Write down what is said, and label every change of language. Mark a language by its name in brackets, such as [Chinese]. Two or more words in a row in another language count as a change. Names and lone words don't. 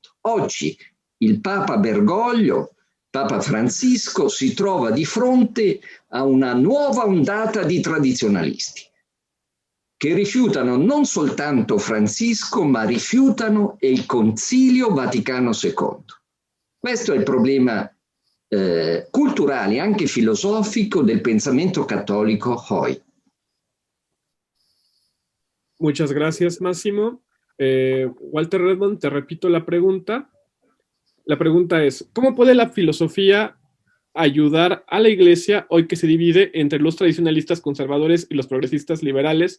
[Italian] Oggi il Papa Bergoglio, Papa Francisco, si trova di fronte a una nuova ondata di tradizionalisti che rifiutano non soltanto Francisco, ma rifiutano il Concilio Vaticano II. Questo è il problema culturale e anche filosofico del pensamento cattolico hoy. [Spanish] Muchas gracias, Máximo. Walter Redmond, te repito la pregunta. La pregunta es, ¿cómo puede la filosofía ayudar a la Iglesia hoy que se divide entre los tradicionalistas conservadores y los progresistas liberales?